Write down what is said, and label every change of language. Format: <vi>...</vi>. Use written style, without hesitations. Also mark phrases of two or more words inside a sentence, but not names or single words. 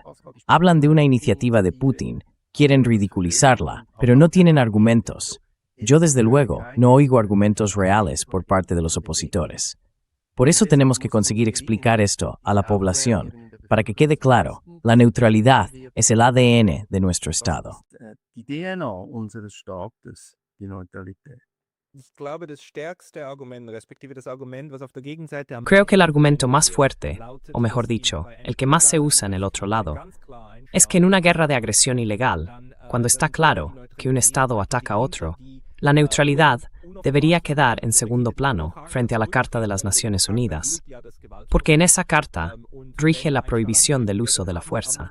<es>Hablan de una iniciativa de Putin, quieren ridiculizarla, pero no tienen argumentos. Yo, desde luego, no oigo argumentos reales por parte de los opositores. Por eso tenemos que conseguir explicar esto a la población, para que quede claro, la neutralidad es el ADN de nuestro Estado.</es> <de>Die DNA unseres Staates, die Neutralität. Ich glaube, das stärkste Argument, respektive das Argument, was auf der Gegenseite am</de> <es>Creo que el argumento más fuerte, o mejor dicho, el que más se usa en el otro lado, es que en una guerra de agresión ilegal, cuando está claro que un Estado ataca a otro, la neutralidad debería quedar en segundo plano frente a la Carta de las Naciones Unidas, porque en esa carta rige la prohibición del uso de la fuerza.</es>